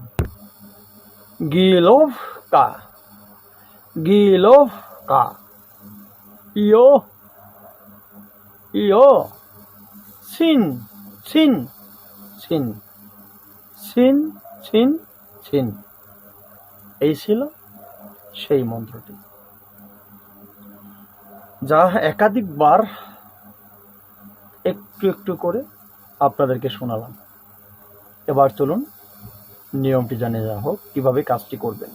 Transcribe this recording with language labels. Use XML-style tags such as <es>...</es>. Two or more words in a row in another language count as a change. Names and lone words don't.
<bn>गिलोफ का गिलोफ का यो यो सिन सिन सिन সিন সিন সিন। এই ছিল সেই মন্ত্রটি, যা একাধিকবার একটু করে আপনাদেরকে শোনালাম। এবার চলুন নিয়মটি জানে যাওয়া হোক, কিভাবে কাজটি করবেন।</bn>